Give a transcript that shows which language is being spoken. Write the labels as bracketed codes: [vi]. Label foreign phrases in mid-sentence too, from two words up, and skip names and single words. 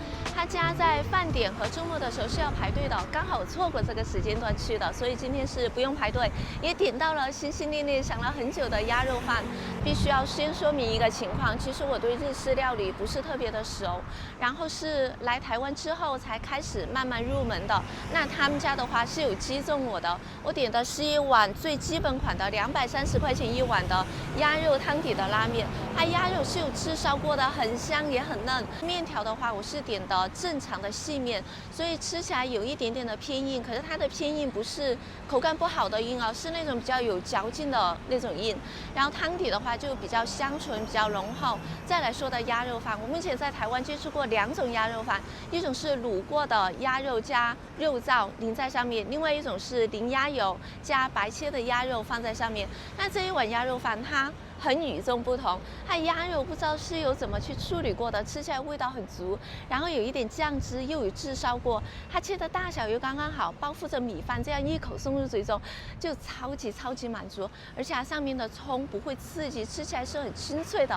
[zh] 他家在飯點和周末的時候是要排隊的，剛好錯過這個時間段去的，所以今天是不用排隊，也點到了心心念念想了很久的鴨肉飯。必須要先說明一個情況，其實我對日式料理不是特別的熟，然後是來台灣之後才開始慢慢入門的。那他們家的話是有擊中我的，我點的是一碗最基本款的230塊錢一碗的鴨肉湯湯底的拉麵，它鴨肉是有炙燒過的，很香也很嫩。麵條的話，我是點的正常的細麵，所以吃起來有一點點的偏硬，可是它的偏硬不是口感不好的硬哦，是那種比較有嚼勁的那種硬。然後湯底的話就比較香醇，比較濃厚。再來說的鴨肉飯，我目前在台灣接觸過2種鴨肉飯，一種是滷過的鴨肉加肉燥淋在上面，另外一種是淋鴨油加白切的鴨肉放在上面。那這一碗鴨肉飯它很與眾不同，它鴨肉不知道是有怎麼去處理過的，吃起來味道很足，然後有一點醬汁，又有炙燒過，它切的大小又剛剛好，包覆着米飯，這樣一口送入嘴中就超級滿足，而且它上面的蔥不會刺激，吃起來是很清脆的。